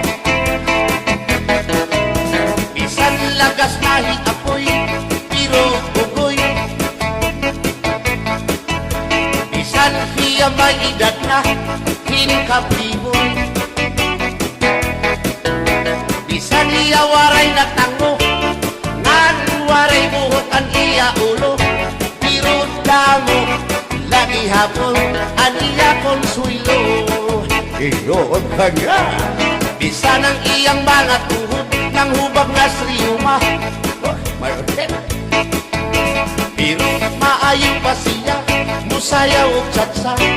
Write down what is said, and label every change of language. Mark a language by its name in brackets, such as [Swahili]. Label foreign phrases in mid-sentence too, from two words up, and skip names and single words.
[Waray] Bisan lagas mahi apoy, pero bugoy. Bisan hiya may edad na, hinkabliboy. Bisan hiya waray na tango, ngan waray buhot ang iya ulo. Pero damo, lagi hapon, ang iya konsuelo. Iyon ka niya. Bisan ang iyang mga tuhod, nang hubag na sriyuma. [Cebuano] Pero maayo pa siya, musayaw o tsatsa.